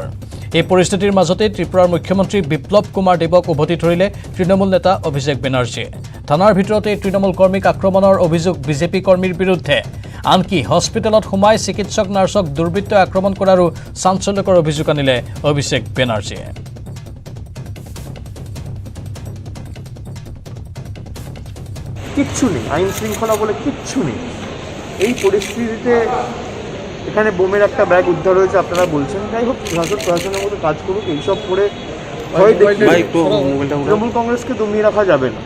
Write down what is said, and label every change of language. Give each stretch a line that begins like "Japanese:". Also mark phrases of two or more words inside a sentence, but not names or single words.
Assamese: এই পৰিস্থিতিৰ মাজতে ত্ৰিপুৰাৰ মুখ্যমন্ত্ৰী বিপ্লৱ কুমাৰ দেৱক উভতি ধৰিলে তৃণমূল নেতা অভিষেক বেনাৰ্জীয়ে। থানাৰ ভিতৰতে তৃণমূল কৰ্মীক আক্ৰমণৰ অভিযোগ BJP কৰ্মীৰ বিৰুদ্ধে। আনকি হস্পিটেলত সোমাই চিকিৎসক নাৰ্ছক দুৰ্বৃত্তই আক্ৰমণ কৰাৰো চাঞ্চল্যকৰ অভিযোগ আনিলে অভিষেক বেনাৰ্জীয়ে।
Bangla: কিচ্ছু নেই, আইন শৃঙ্খলা বলে কিচ্ছু নেই। এই পরিস্থিতিতে এখানে বোমের একটা ব্যাগ উদ্ধার হয়েছে আপনারা বলছেন। যাই হোক, প্রশাসনের মতো কাজ করুক। এইসব করে তৃণমূল কংগ্রেসকে দমিয়ে রাখা যাবে না।